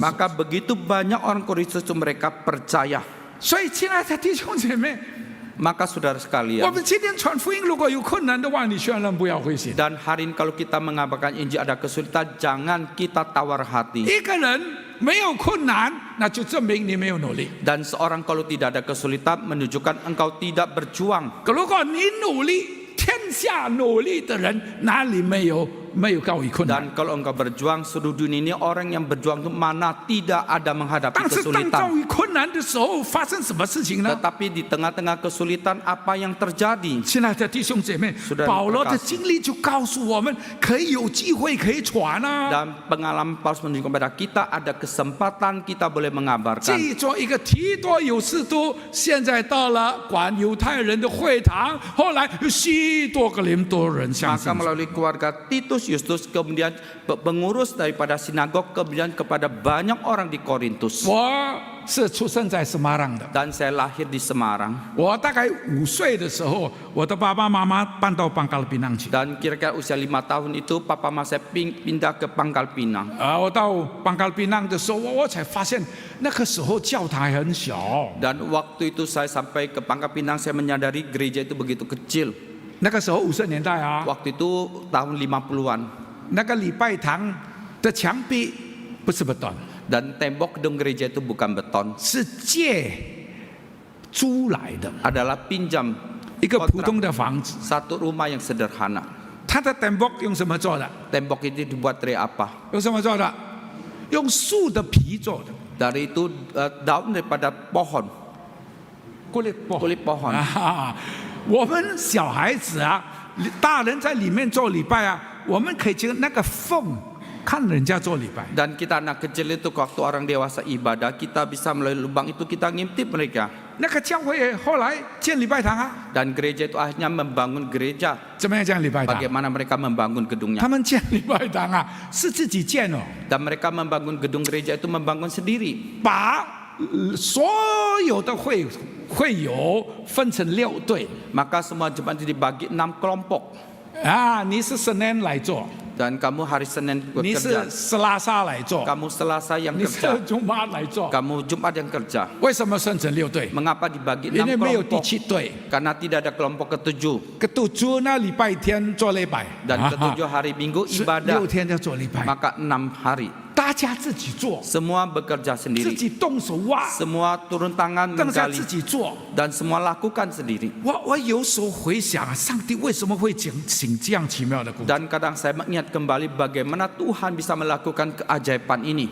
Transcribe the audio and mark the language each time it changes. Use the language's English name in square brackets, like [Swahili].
[Indonesian] Maka begitu banyak orang Korintus itu mereka percaya. [Chinese] 所以，亲爱的弟兄姐妹， [Indonesian] Maka saudara [Chinese] 我 [Indonesian] sekalian, [Chinese] 们今天传福音，如果有困难的话，你千万不要灰心。 [Indonesian] dan hari ini kalau kita mengabarkan Injil ada kesulitan, jangan kita tawar hati. [Chinese] 一个人没有困难，那就证明你没有努力。 [Indonesian] Dan seorang kalau tidak ada kesulitan menunjukkan engkau tidak berjuang. [Chinese] 如果你努力，天下努力的人哪里没有遭遇困难？ [Indonesian] Dan kalau engkau berjuang, seluruh dunia ini orang yang berjuang itu mana tidak ada menghadapi [Chinese] 但是当遭 [Indonesian] kesulitan. [Chinese] 遇困难的时候，发生什么事情呢？ [Indonesian] Tetapi di tengah-tengah kesulitan apa yang terjadi? [Chinese] 亲爱的弟兄姐妹， [Indonesian] Saudara [Chinese] 保罗的 [Indonesian] terkasih [Chinese] 经历就告诉我们，可以有机会可以传啊。 [Indonesian] Dan pengalaman Paulus menunjukkan kepada kita ada kesempatan kita boleh mengabarkan. [Chinese] 记作一个提多有士都，现在到了管犹太人的会堂，后来有许多个林多人相信 [Indonesian] Maka。 melalui keluarga Titus Justus, kemudian pengurus daripada sinagog, kemudian kepada banyak orang di Korintus. [Chinese] 我是出生在斯马朗的， [Indonesian] Dan saya lahir di Semarang. [Chinese] 我大概5岁的时候，我的爸爸妈妈搬到邦加勒比纳去。 [Indonesian] Dan kira-kira usia 5 tahun itu papa mama saya pindah ke Pangkal Pinang. [Chinese] 我到邦加勒比纳的时候，我才发现那个时候教堂还很小。 [Indonesian] Dan waktu itu saya sampai ke Pangkal Pinang, saya menyadari gereja itu begitu kecil. [Chinese] 那个时候50年代啊， [Indonesian] Waktu itu tahun 50-an. [Chinese] 那个礼拜堂的墙壁不是 [Indonesian] beton， Dan tembok gedung gereja itu bukan beton, [Chinese] 是借租来的， [Indonesian] adalah pinjam [Chinese] 一个普 [Indonesian] kontrak [Chinese] 通的房子。 [Indonesian] satu rumah yang sederhana. [Chinese] 它的 [Indonesian] tembok [Chinese] 用什么做的？ [Indonesian] Tembok itu dibuat dari apa? [Chinese] 用什么做的？用树的皮做的， [Indonesian] Dari itu daun daripada pohon, kulit kulit pohon. [Chinese] 啊，我们小孩子啊，大人在里面做礼拜啊，我们可以经那个缝看人家做礼拜。 [Indonesian] Dan kita anak kecil itu waktu orang dewasa ibadah, kita bisa melalui lubang itu kita ngintip mereka. [Chinese] 那个教会后来建礼拜堂啊， [Indonesian] Dan gereja itu akhirnya membangun gereja. [Chinese] 怎么样建礼拜堂？ [Indonesian] Bagaimana mereka membangun gedungnya? [Chinese] 他们建礼拜堂啊，是自己建哦， [Indonesian] Dan mereka membangun gedung gereja itu membangun sendiri. [Chinese] 把所有的会友分成6队 [Indonesian] Maka semua jemaat itu dibagi 6 kelompok. [Chinese] 啊，你是 [Indonesian] Senin [Chinese] 来做， [Indonesian] Dan kamu hari Senin [Chinese] 你 [Indonesian] bekerja, [Chinese] 是斯拉沙来做， [Indonesian] kamu Selasa yang [Chinese] 你是 [Indonesian] kerja, [Chinese] 周末来做。 [Indonesian] kamu Jumat yang kerja. [Chinese] 为什么分成6队？ [Indonesian] Mengapa dibagi [Chinese] 因为 [Indonesian] 6 [Chinese] 没有第 [Indonesian] kelompok? [Chinese] 7队。 [Indonesian] Karena tidak ada kelompok ketujuh. ketujuh [Chinese] 呢，礼拜天做礼拜， [Indonesian] Dan ketujuh hari Minggu [Chinese] 6 [Indonesian] ibadah. [Chinese] 天要做礼拜， [Indonesian] Maka 6 hari. [Chinese] 大家自己做， [Indonesian] Semua bekerja [Chinese] 自 [Indonesian] sendiri. [Chinese] 己动手挖， [Indonesian] Semua turun tangan [Chinese] 大家 [Indonesian] menggali. [Chinese] 自己做。 [Indonesian] Dan semua lakukan sendiri. [Chinese] 我有时候回想啊，上帝为什么会行这样奇妙的故事？ [Indonesian] Dan kadang saya mengingat kembali bagaimana Tuhan bisa melakukan keajaiban ini.